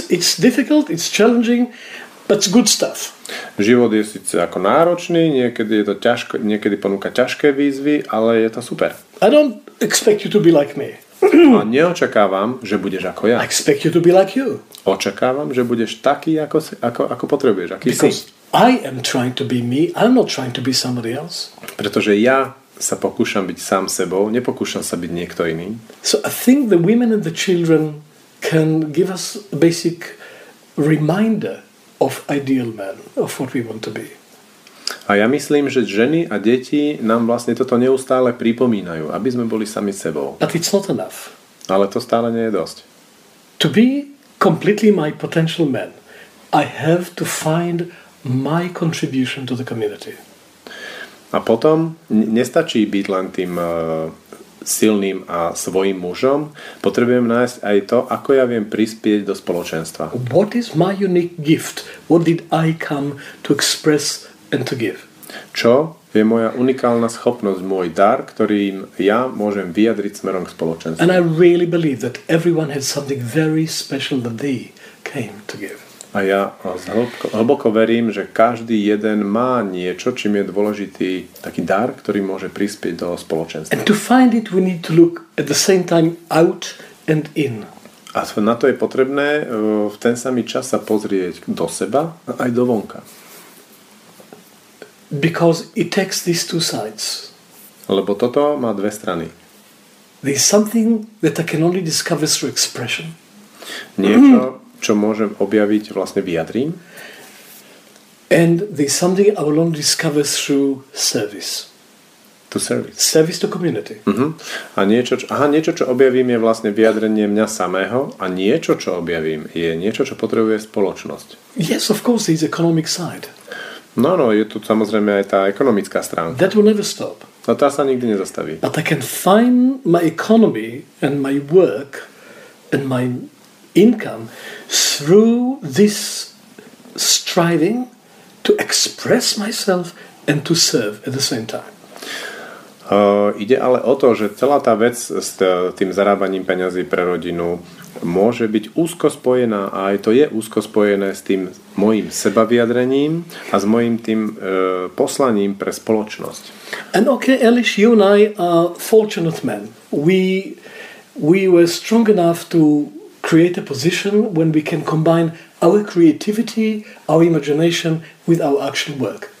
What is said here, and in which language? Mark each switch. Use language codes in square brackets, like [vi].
[en] It's difficult, it's challenging, but it's good stuff. [sk] Život je síce ako náročný, niekedy je to ťažko, niekedy ponúka ťažké výzvy, ale je to super. [en] I don't expect you to be like me. [sk] A neočakávam, že budeš ako ja. [en] I expect you to be like you. [sk] Očakávam, že budeš taký, ako potrebuješ, aký [en] Because [sk] si. [en] I am trying to be me, I'm not trying to be somebody else. [sk] Pretože ja sa pokúšam byť sám sebou, nepokúšam sa byť niekto iný. [en] So I think the women and the children can give us a basic reminder of ideal man, of what we want to be. [sk] A ja myslím, že ženy a deti nám vlastne toto neustále pripomínajú, aby sme boli sami sebou. [en] But it's not enough. [sk] Ale to stále nie je dosť. [en] To be completely my potential man, I have to find my contribution to the community. [sk] A potom nestačí byť len tým silným a svojím mužom, potrebujem nájsť aj to, ako ja viem prispieť do spoločenstva. [en] What is my unique gift? What did I come to express and to give? [sk] Čo Je moja unikálna schopnosť, môj dar, ktorým ja môžem vyjadriť smerom k spoločenstvu. [en] And I really believe that everyone has something very special that they came to give. [sk] A ja hlboko verím, že každý jeden má niečo, čím je dôležitý taký dar, ktorý môže prispieť do spoločenstva. [en] And to find it, we need to look at the same time out and in. [sk] A na to je potrebné v ten samý čas sa pozrieť do seba a aj do vonka. [en] Because it takes these two sides. [sk] Lebo toto má dve strany. [en] There is something that I can only discover through expression. [sk] Niečo, čo môžem objaviť vlastne vyjadrím. [en] And there is something I will only discover through service. To service. Service to community. [sk] A niečo, čo objavím, je vlastne vyjadrenie mňa samého a niečo, čo objavím, je niečo, čo potrebuje spoločnosť. [en] Yes, of course, there is economic side. [sk] No, je tu samozrejme aj tá ekonomická stránka. [en] That will never stop. [sk] No tá sa nikdy nezastaví. [en] But I can find my economy and my work and my income through this striving to express myself and to serve at the same time. [sk] Ide ale o to, že celá tá vec s tým zarábaním peňazí pre rodinu môže byť úzko spojená a aj to je úzko spojené s tým mojím sebavyjadrením a s mojím tým poslaním pre spoločnosť. [en] And okay, Aleš, you and I are fortunate men. We were strong enough to create a position when we can combine our creativity, our imagination with our actual work.